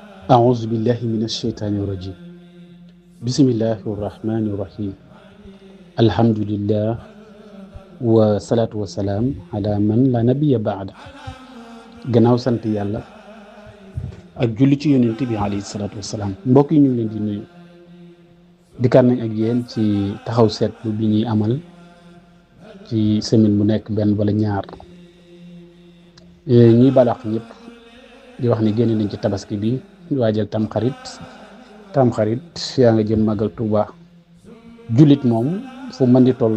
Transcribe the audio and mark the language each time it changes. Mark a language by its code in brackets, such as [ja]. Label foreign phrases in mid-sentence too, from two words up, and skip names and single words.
[ar] أعوذ بالله من الشيطان الرجيم بسم الله الرحمن الرحيم الحمد لله والصلاة والسلام على من لا نبي بعد [wo] gannaaw sant yàlla ak julli ci yonent bi [ar] عليه الصلاة والسلام [wo] mbokk yi ñu ngi leen di nuyu dikkaat nañ ak yéen ci taxaw seetlu bi ñuy amal ci semaine bu nekk benn wala ñaar ñuy balax ñëpp di wax ni génn nañ ci tabaski bi waajal tamxarit yaa nga jëm màggal Tuuba jullit moom fu mën di toll